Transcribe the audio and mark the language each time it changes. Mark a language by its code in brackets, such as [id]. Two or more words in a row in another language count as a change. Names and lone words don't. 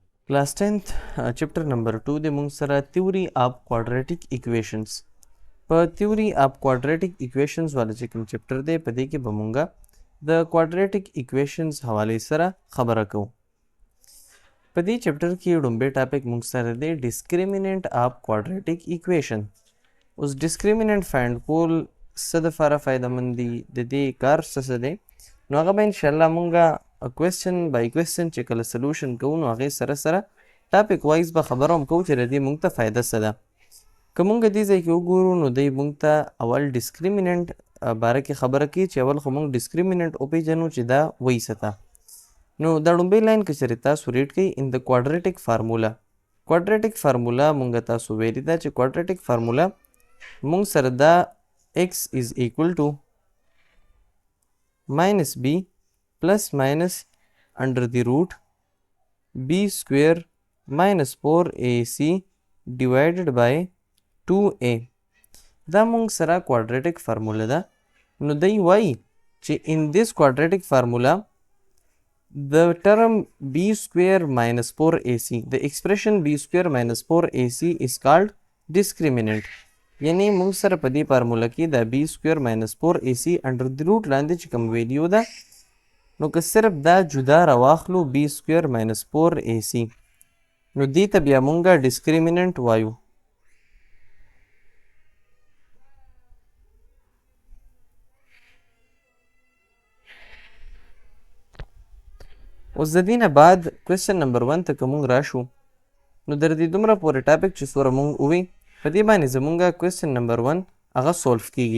[en] Class 10th chapter number 2 [ps] د مونږ سره [en] theory of quadratic equations [ps] په [en] theory of quadratic equations [ps] والا چې کوم چپټر دی په دې کې به مونږه د [en] quadratic equations [ps] حوالې سره خبره کوو. په دې چپټر کې لومبی ټاپک مونږ سره دی [en] discriminant of quadratic equation. [ps] اوس [en] discriminant find [ps] کول څه دپاره فایدهمند دي د دې کار څه دی نو هغه به انشاءالله مونږه [en] question by question [ps] چې کله solution کوو نو هغې سره سره [en] topic wise [ps] به خبره هم کوو چې د دې مونږ ته فایده څه ده. که مونږ دې ځای کې وګورو نو دی مونږ ته اول ډسکریمیننټ باره کې خبره کوي چې اول خو مونږ ډسکریمیننټ وپېژنو چې دا وایي څه ته. نو دا لومبی لاین کې چېرې تاسو ریډ کوئ [en] in the quadratic formula. quadratic formula [ps] مونږ تاسو ویلې ده چې [en] quadratic formula [ps] مونږ سره دا [en] x is equal to minus b plus minus under the root b square minus 4ac divided by 2a. [ps] دا مونږ سره [en] quadratic formula [ps] ده. نو دی وایي چې [en] in this quadratic formula the term b square minus 4ac the expression b square minus 4ac is called discriminant. [ps] یعنی مونږ سره په دې فارمولا کې دا [en] b square minus 4ac under the root [ps] لاندې چې کوم ویلیو ده نو که صرف دا جدا راواخلو [en] b square minus 4ac [ps] نو دې ته بیا مونږه ډسکریمیننټ وایو. اوس د دې نه بعد [en] question number 1 [ps] ته که مونږ راشو نو در دې دومره پورې ټاپک چې څومره مونږ ووی په دې باندې زمونږه [en] question number 1 [ps] هغه سولف کیږي.